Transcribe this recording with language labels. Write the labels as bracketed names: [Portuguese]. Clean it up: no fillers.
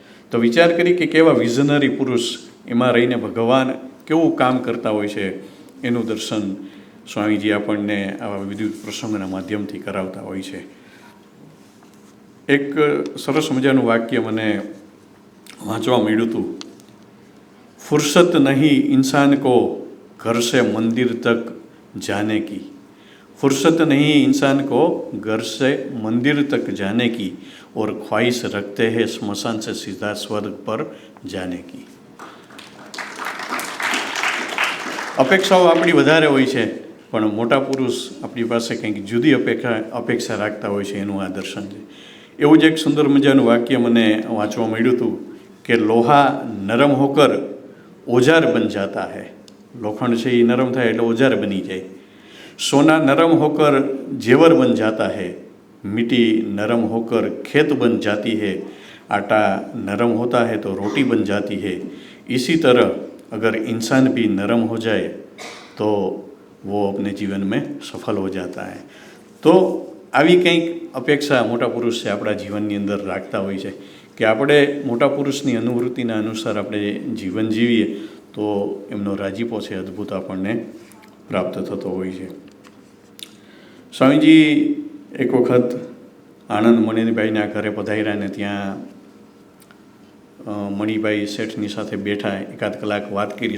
[Gujarati] તો વિચાર કરી કે કેવા વિઝનરી પુરુષ એમાં રહીને ભગવાન કેવું કામ કરતા હોય છે એનું દર્શન સ્વામીજી આપણને આવા વિવિધ પ્રસંગોના માધ્યમથી કરાવતા હોય છે. એક સરસ મજાનું વાક્ય મને વાંચવા મળ્યું હતું. [Hindi] ફુરસત નહીં इंसान को घर से मंदिर तक जाने की, फुर्सत नहीं इंसान को घर से मंदिर तक जाने की और ख्वाहिश रखते हैं स्मशान से सीधा स्वर्ग पर जाने की. [Gujarati] અપેક્ષાઓ આપણી વધારે હોય છે, પણ મોટા પુરુષ આપણી પાસે કંઈક જુદી અપેક્ષા રાખતા હોય છે. એનું આ દર્શન છે. એવું જ એક સુંદર મજાનું વાક્ય મને વાંચવા મળ્યું હતું કે [Hindi] લોહા નરમ હોકર ઓજાર બન જાતા હૈ. [Gujarati] લોખંડ છે એ નરમ થાય એટલે ઓજાર બની જાય. [Hindi] સોના નરમ હોकर जेवर बन जाता है, मिट्टी नरम होकर खेत बन जाती है, आटा नरम होता है तो रोटी बन जाती है. इसी तरह अगर इंसान भी नरम हो जाए तो वो अपने जीवन में सफल हो जाता है. [Gujarati] તો આવી કંઈક અપેક્ષા મોટા પુરુષ છે આપણા જીવનની અંદર રાખતા હોય છે કે આપણે મોટા પુરુષની અનુવૃત્તિના અનુસાર આપણે જીવન જીવીએ તો એમનો રાજીપો છે અદ્ભુત આપણને પ્રાપ્ત થતો હોય છે. સ્વામીજી એક વખત આણંદ મણિભાઈના ઘરે પધાર્યા ને ત્યાં મણિભાઈ શેઠની સાથે બેઠા, એકાદ કલાક વાત કરી.